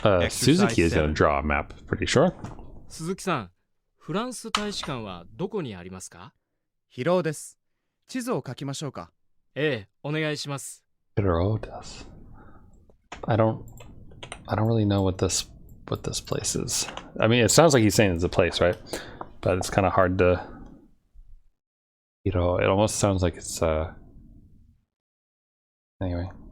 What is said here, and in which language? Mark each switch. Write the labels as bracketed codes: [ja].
[en] Suzuki is going to draw a map, pretty sure. [ja] 鈴木さん、フランス大使館はどこにありますか？疲労です。地図を書きましょうか。ええ、お願いします。 [en] Hiro does. I don't really know what this place is. I mean, it sounds like he's saying it's a place, right? But it's kind of hard to, it almost sounds like it's anyway.